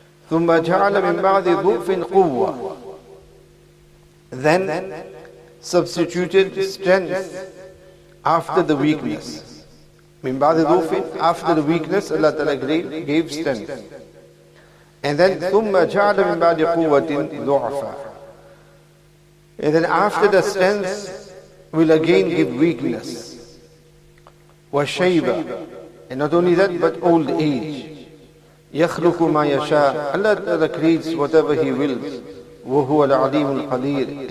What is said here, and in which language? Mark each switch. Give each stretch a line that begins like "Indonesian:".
Arabic: ثم جعل من بعد ضعف قوة.
English: Then substituted strength after the weakness.
Arabic: Min ba'di dhufin,
English: after the weakness, Allah Ta'ala gave strength. And then
Arabic: ثُمَّ جَعَلَ مِن بَعْدِ قُوَّةٍ ضُعْفًا.
English: And then after the strength will again give weakness.
Arabic: وَشَيْبًا.
English: And not only that, but old age.
Arabic: يَخْلُقُ مَا يَشَاءُ.
English: Allah creates whatever He wills.
Arabic: وَهُوَ الْعَلِيمُ الْقَدِيرُ.